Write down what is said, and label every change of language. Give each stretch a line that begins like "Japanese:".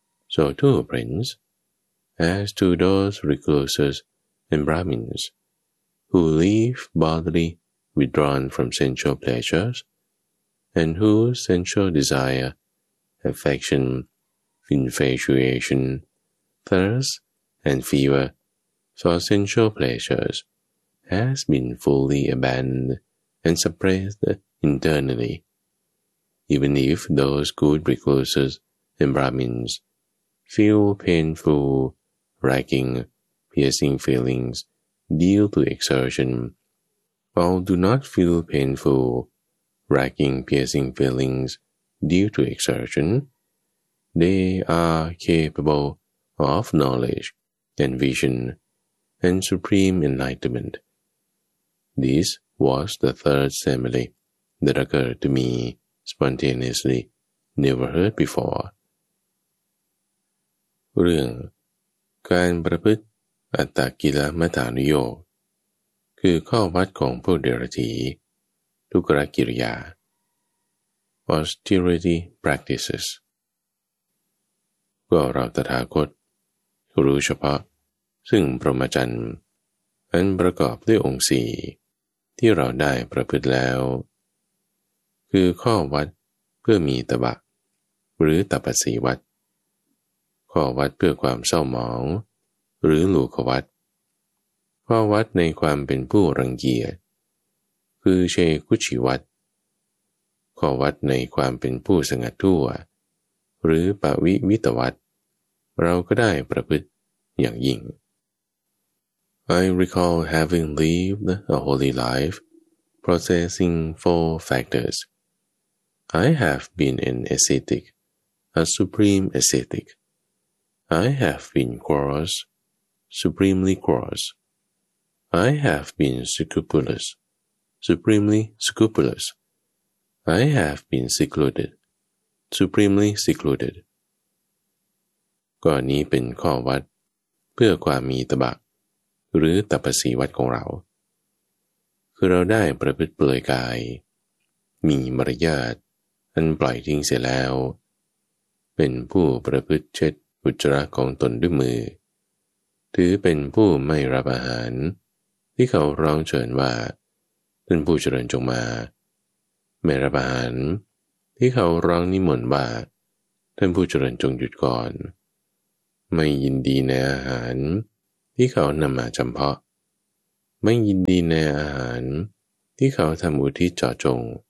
English: So too, Prince, as to those recluses and Brahmins who live bodily withdrawn from sensual pleasures and whose sensual desire, affection, infatuation, thirst, and fever for sensual pleasures has been fully abandoned and suppressed internally. Even if those good recluses and Brahmins feel painful, racking, piercing feelings due to exertion, or do not feel painful, racking, piercing feelings due to exertion, they are capable of knowledge and vision and supreme enlightenment. This was the third simile that occurred to me spontaneously, never heard before.
Thai: เรื่องการประพฤติอัตตกิลมัฏฐานุโยคคือข้อวัดของพวกเดรัจฉีทุกรกิริยา
English: austerity practices
Thai: ก็เราตถาคตรู้เฉพาะซึ่งพรหมจรรย์อันประกอบด้วยองค์สี่ที่เราได้ประพฤติแล้ว คือข้อวัดเพื่อมีตบะหรือตปัสสีวัดข้อวัดเพื่อความเศร้าหมองหรือหลูควัดข้อวัดในความเป็นผู้รังเกียจคือเชคุชิวัด ข้อวัดในความเป็นผู้สงัดทั่วหรือปวิวิตวัดเราก็ได้ประพฤติอย่างยิ่ง
English: I recall having lived a holy life possessing four factors. I have been an ascetic, a supreme ascetic. I have been cross, supremely cross. I have been scrupulous, supremely scrupulous. I have been secluded, supremely secluded.
Thai: ก่อนนี้เป็นข้อวัดเพื่อความมีตบะหรือตปัสสีวัดของเราคือเราได้ประพฤติเปลือยกายมีมารยาทอันปล่อยทิ้งเสียแล้ว เป็นผู้ประพฤติเช็ดอุจจาระของตนด้วยมือถือเป็นผู้ไม่รับอาหารที่เขาร้องเชิญว่าท่านผู้เจริญจงมาไม่รับอาหารที่เขาร้องนิมนต์ว่าท่านผู้เจริญจงหยุดก่อนไม่ยินดีในอาหารที่เขานำมาจำเพาะไม่ยินดีในอาหารที่เขาทำอุทิศเจาะจง